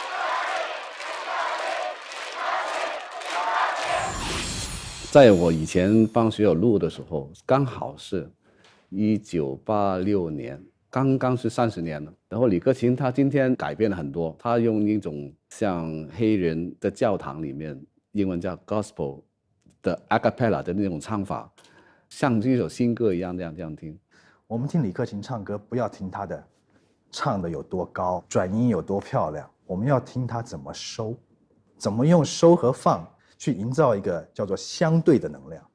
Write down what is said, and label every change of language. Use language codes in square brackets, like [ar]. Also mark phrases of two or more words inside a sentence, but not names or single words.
[zh] 在我以前幫學友錄的時候，剛好是1986年，剛剛是30年了。然後李克勤他今天改變了很多，他用一種像黑人的教堂裡面，英文叫 Gospel 的 [en] a cappella [zh] 的那種唱法。像一首新歌一樣這樣聽。我們聽李克勤唱歌，不要聽他的唱的有多高，轉音有多漂亮，我們要聽他怎麼收，怎麼用收和放去營造一個叫做相對的能量。